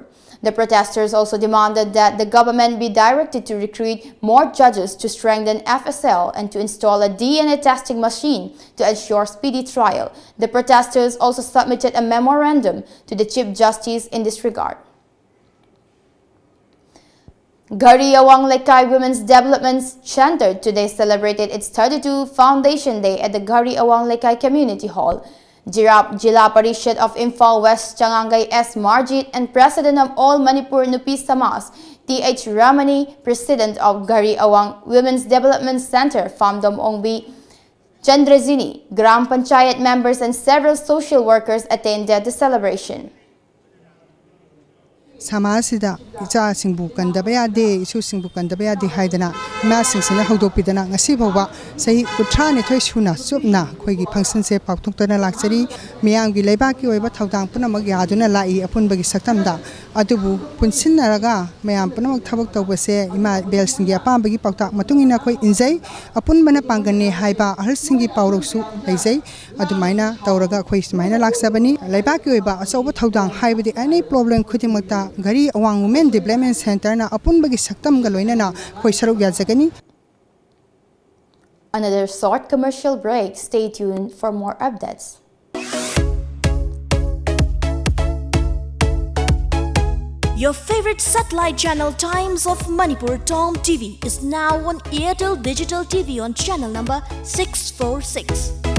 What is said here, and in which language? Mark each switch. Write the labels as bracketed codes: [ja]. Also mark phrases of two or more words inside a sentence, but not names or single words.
[en] The protesters also demanded that the government be directed to recruit more judges to strengthen FSL and to install a DNA testing machine to ensure speedy trial. The protesters also submitted a memorandum to the Chief Justice in this regard. Gari Awang Lekai Women's Development Center today celebrated its 32nd Foundation Day at the Gari Awang Lekai Community Hall. Jila Parishad of Imphal West Changangay S. Marjit and President of All Manipur Nupi Samas, T.H. Ramani, President of Gari Awang Women's Development Center, Famdom Ongbi, Chandrazini, Gram Panchayat members and several social workers attended the celebration. [mni] Samasida icha singbu kandaba yade isu singbu kandaba yade haidana ma singsina hodopidana ngasi bawba sei kuthra ne thoi suna chupna khoigi function se pakthuktana laksari miyamgi leibaki oiba thaudang punamak yaduna lai apunbagi saktamda adubu punsinnaraga mayam punamak thabak tawbase ima belsingi apambagi pakta matungina khoi injai apunbana pangane haiba ahalsingi pawroksu leijai adumaina tawraga khoi sumaina laksabani leibaki oiba asoba thaudang haibadi [en] any problem [mni] khudimakta Gari Awang Women Development Center na apun bagi saktam galoina na koi saruk yajagani. [en] Another short commercial break. Stay tuned for more updates. Your favorite satellite channel Times of Manipur TOMTV is now on Airtel Digital TV on channel number 646.